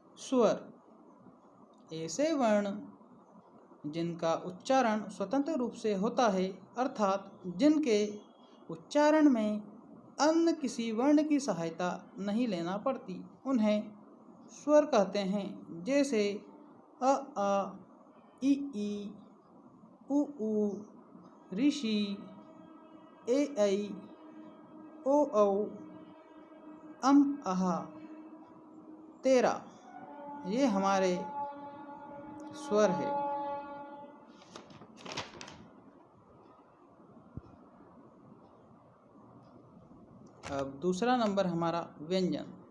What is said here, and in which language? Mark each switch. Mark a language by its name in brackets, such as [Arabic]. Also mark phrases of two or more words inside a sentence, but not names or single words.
[Hindi] स्वर ऐसे वर्ण जिनका उच्चारण स्वतंत्र रूप से होता है, अर्थात जिनके उच्चारण में अन्य किसी वर्ण की सहायता नहीं लेना पड़ती, उन्हें स्वर कहते हैं। जैसे अ आ, इ ई, उ ऊ, ऋषि, ए ऐ, ओ औ, अम आहा, तेरा, ये हमारे स्वर है। अब दूसरा नंबर हमारा व्यंजन।